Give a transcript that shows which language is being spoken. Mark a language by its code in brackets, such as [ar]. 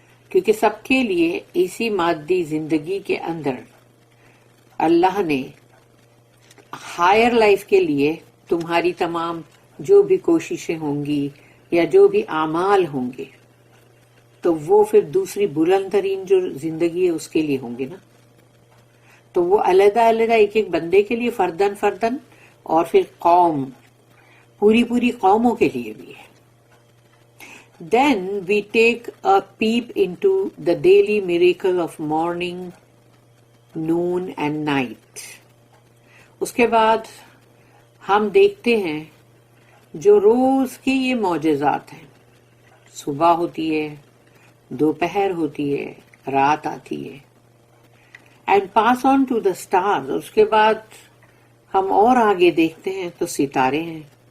[ur] کیونکہ سب کے لیے اسی مادی زندگی کے اندر اللہ نے ہائر لائف کے لیے تمہاری تمام جو بھی کوششیں ہوں گی یا جو بھی اعمال ہوں گے تو وہ پھر دوسری بلند ترین جو زندگی ہے اس کے لیے ہوں گے نا. تو وہ علیحدہ علیحدہ ایک ایک بندے کے لیے فردن فردن، اور پھر قوم پوری قوموں کے لیے بھی ہے. [en] Then we take a peep into the daily miracle of morning, noon and night. [ur] اس کے بعد ہم دیکھتے ہیں جو روز کی یہ معجزات ہیں، صبح ہوتی ہے، دوپہر ہوتی ہے، رات آتی ہے. [en] And pass on to the stars. [ur] اس کے بعد ہم اور آگے دیکھتے ہیں تو ستارے ہیں.